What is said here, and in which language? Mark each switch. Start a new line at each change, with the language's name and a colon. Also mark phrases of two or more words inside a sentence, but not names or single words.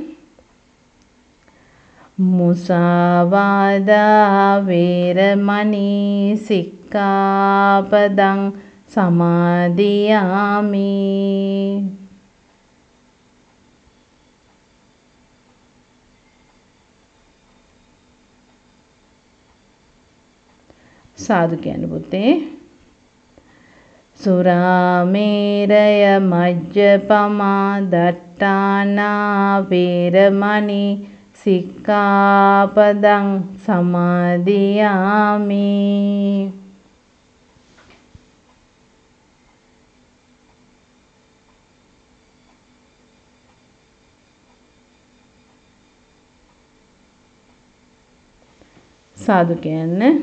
Pali: මුසාවාදා වේරමණී සික්ඛාපදං සමාදියාමි.
Sinhala: සාදු කියන්න පුතේ.
Pali: සුරාමේරය මජ්ජපමා දට්ඨානා වේරමණී සික්ඛාපදං සමාදියාමි.
Sinhala: සාදු කියන්න.